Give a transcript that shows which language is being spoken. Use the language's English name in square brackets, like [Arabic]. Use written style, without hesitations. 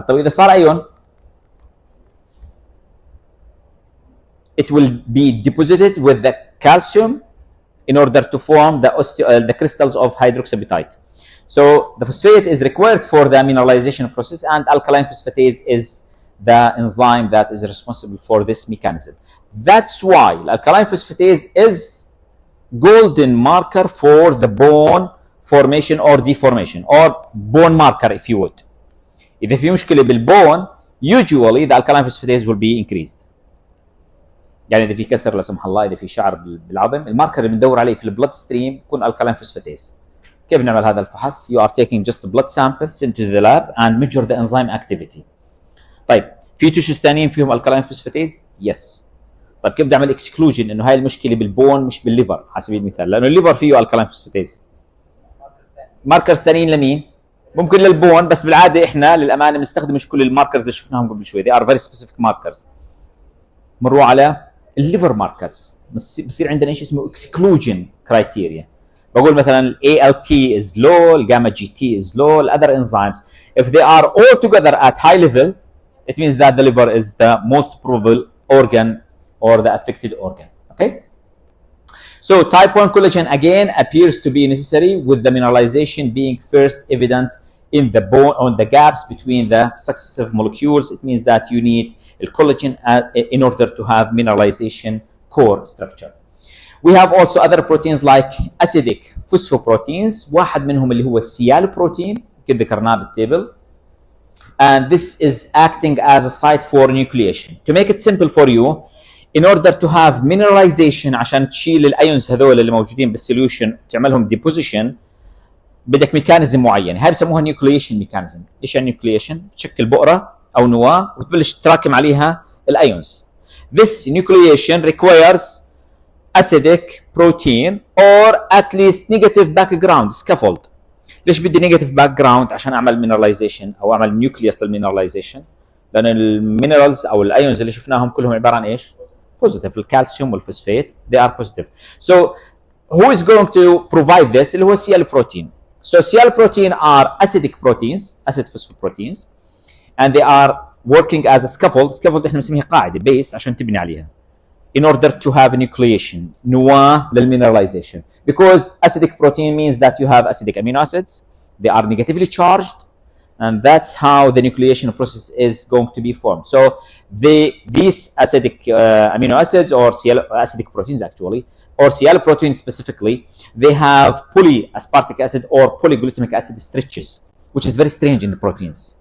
[Arabic] طيب اذا صار ايون [English] it will be deposited with the calcium in order to form the crystals of hydroxyapatite. So the phosphate is required for the mineralization process and alkaline phosphatase is the enzyme that is responsible for this mechanism. That's why alkaline phosphatase is golden marker for the bone formation or deformation or bone marker if you would. [Arabic] إذا في مشكلة بالبون [English] usually the alkaline phosphatase will be increased. [Arabic] يعني اذا في كسر لا سمح الله اذا في شعر بالعظم الماركر اللي بندور عليه في البلد ستريم يكون الكالين فوسفاتيز. كيف بنعمل هذا الفحص؟ [English] You are taking just blood samples into the lab and measure the enzyme activity. [Arabic] طيب في تيشوز ثانيين فيهم الكالين فوسفاتيز؟ يس. طيب كيف بدي اعمل اكسكلوجن انه هاي المشكله بالبون مش بالليفر على سبيل المثال لانه الليفر فيه الكالين فوسفاتيز. ماركرز ثانيين لمين؟ ممكن للبون بس بالعاده احنا للامانه بنستخدم مش كل الماركرز اللي شفناهم قبل شوي. [English] They are very specific markers. [Arabic] مروا على الليفر ماركرز بصير عندنا شيء اسمه اكسكلوجن كرايتيريا. بقول مثلا [English] ALT is low, gamma GT is low, other enzymes if they are all together at high level it means that the liver is the most probable organ or the affected organ. Okay, so type 1 collagen again appears to be necessary with the mineralization being first evident in the bone on the gaps between the successive molecules. It means that you need collagen in order to have mineralization core structure. We have also other proteins like acidic phosphoproteins. [Arabic] واحد منهم اللي هو السيال بروتين كده ذكرناه بالتيبل. [English] And this is acting as a site for nucleation. To make it simple for you, in order to have mineralization [Arabic] عشان تشيل الايونز هذول اللي موجودين بالسوليوشن تعملهم [English] deposition [Arabic] بدك ميكانيزم معين. هاي بسموها nucleation mechanism. ايش يعني nucleation؟ بتشكل بؤره او نواه وتبلش تراكم عليها الايونز. [English] This nucleation requires acidic protein or at least negative background scaffold. [Arabic] ليش بدي negative background؟ عشان اعمل mineralization او اعمل نيوكليوس للمينراليزيشن لان المينرالز او الايونز اللي شفناهم كلهم عباره عن ايش؟ positive. الكالسيوم والفوسفات [English] they are positive. So who is going to provide this؟ [Arabic] اللي هو [English] CL protein. So CL protein are acidic proteins, acid phosphoproteins. And they are working as a scaffold. [Arabic] Scaffold احنا بنسميها قاعده بيس عشان تبني عليها. [English] In order to have nucleation, نواه للmineralization. Because acidic protein means that you have acidic amino acids. They are negatively charged. and that's how the nucleation process is going to be formed. So these acidic amino acids, or acidic proteins actually, or Cialis proteins specifically, they have polyaspartic acid or polyglutamic acid stretches, which is very strange in the proteins.